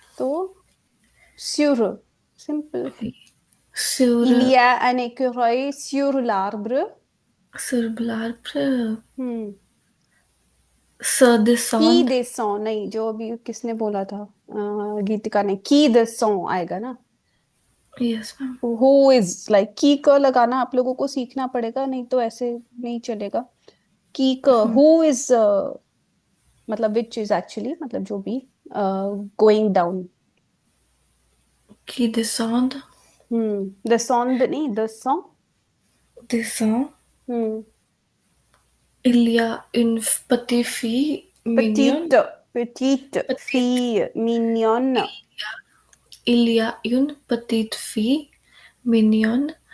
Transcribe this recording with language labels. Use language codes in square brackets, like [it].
[fr] तो sur simple oui. Sur, il y a un écureuil sur l'arbre sur l'arbre, हम्म se qui descendre. [hi] descend नहीं जो अभी किसने बोला था गीतिका ने [fr] qui descend [hi] आएगा ना [en] Yes, ma'am. who is like [hi] की क लगाना आप लोगों को सीखना पड़ेगा नहीं तो ऐसे नहीं चलेगा की क [en] who is [hi] मतलब [en] which is actually [hi] मतलब जो भी [en] going down. [fr] Qui descendent, Descend [hi] नहीं, [fr] descend. descend. Hmm. Il y a une petite fille mignonne. Petite Petite. fille mignonne. Il y a une petite fille mignonne